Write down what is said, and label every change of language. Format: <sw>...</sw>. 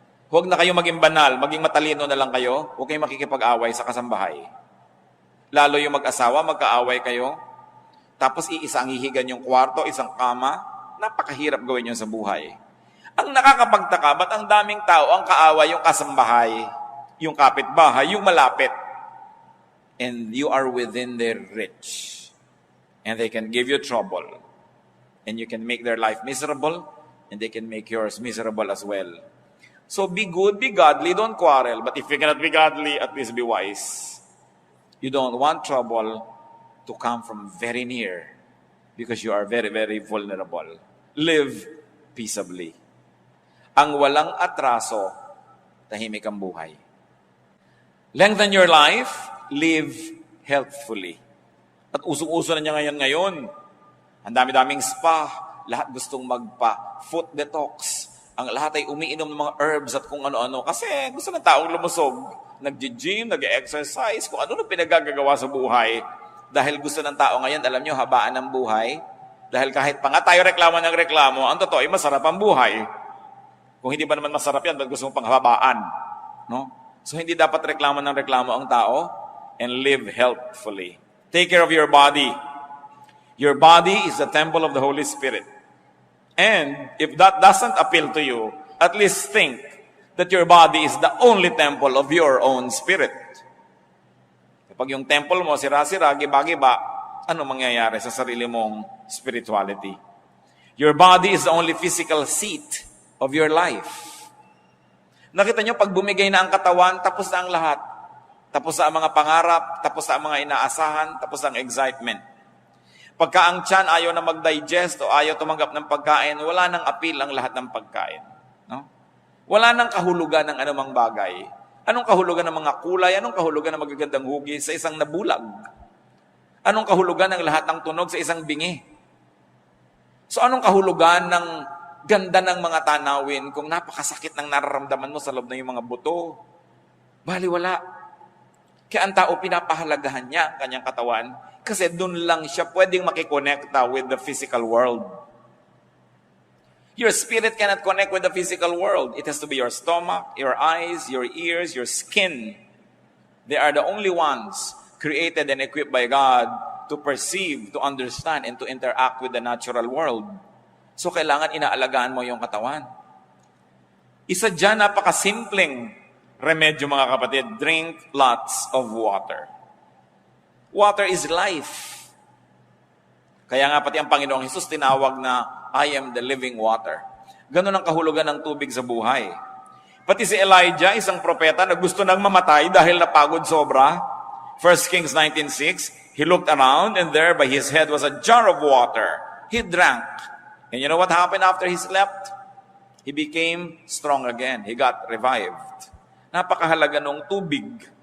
<tl>Huwag na kayo maging banal, maging matalino na lang kayo, huwag kayong makikipag-away sa kasambahay. Lalo yung mag-asawa, magkaaway kayo, tapos iisa ang hihigan yung kwarto, isang kama, napakahirap gawin yun sa buhay. Ang nakakapagtaka, ba't ang daming tao ang kaaway yung kasambahay, yung kapitbahay, yung malapit?</tl> <en>And you are within their reach. And they can give you trouble. And you can make their life miserable, and they can make yours miserable as well. So be good, be godly, don't quarrel. But if you cannot be godly, at least be wise. You don't want trouble to come from very near because you are very, very vulnerable. Live peaceably.</en> <tl>ang walang atraso, tahimik ang buhay.</tl> <en>Lengthen your life, live healthfully.</en> <tl>At usong-uso na niya ngayon. Ang dami-daming spa, lahat gustong magpa-foot detox. Ang lahat ay umiinom ng mga herbs at kung ano-ano. Kasi gusto ng taong lumusog. Nag-gym, nag-exercise, kung ano na pinagagagawa sa buhay. Dahil gusto ng tao ngayon, alam nyo, habaan ng buhay. Dahil kahit pa nga tayo reklamo ng reklamo, ang totoo ay masarap ang buhay. Kung hindi ba naman masarap yan, ba't gusto mong panghabaan? No? So hindi dapat reklamo ng reklamo ang tao</tl> <en>and live healthfully. Take care of your body. Your body is the temple of the Holy Spirit. And if that doesn't appeal to you, at least think that your body is the only temple of your own spirit.</en> <tl>Kapag yung temple mo, sira-sira, giba-giba, ano mangyayari sa sarili mong spirituality?</tl> <en>Your body is the only physical seat of your life.</en> <tl>Nakita nyo, pag bumigay na ang katawan, tapos na ang lahat. Tapos na ang mga pangarap, tapos na ang mga inaasahan, tapos na ang excitement. Pagka ang tiyan ayaw na mag-digest o ayaw tumanggap ng pagkain, wala nang appeal ang lahat ng pagkain. No? Wala nang kahulugan ng anumang bagay. Anong kahulugan ng mga kulay? Anong kahulugan ng magagandang hugis sa isang nabulag? Anong kahulugan ng lahat ng tunog sa isang bingi? So anong kahulugan ng ganda ng mga tanawin kung napakasakit ng nararamdaman mo sa loob ng iyong mga buto? Baliwala. Kaya ang tao, pinapahalagahan niya ang kanyang katawan kasi doon lang siya pwedeng makikonekta</tl> <en>with the physical world. Your spirit cannot connect with the physical world. It has to be your stomach, your eyes, your ears, your skin. They are the only ones created and equipped by God to perceive, to understand, and to interact with the natural world.</en> <tl>So, kailangan inaalagaan mo yung katawan. Isa dyan, napakasimpleng remedyo, mga kapatid.</tl> <en>Drink lots of water. Water is life.</en> <tl>Kaya nga pati ang Panginoong Hesus tinawag na,</tl> <en>I am the living water.</en> <tl>Ganun ang kahulugan ng tubig sa buhay. Pati si Elijah, isang propeta na gusto nang mamatay dahil napagod sobra.</tl> <en>1 Kings 19:6, he looked around and there by his head was a jar of water. He drank. And you know what happened after he slept? He became strong again. He got revived.</en> <tl>Napakahalaga ng tubig.</tl>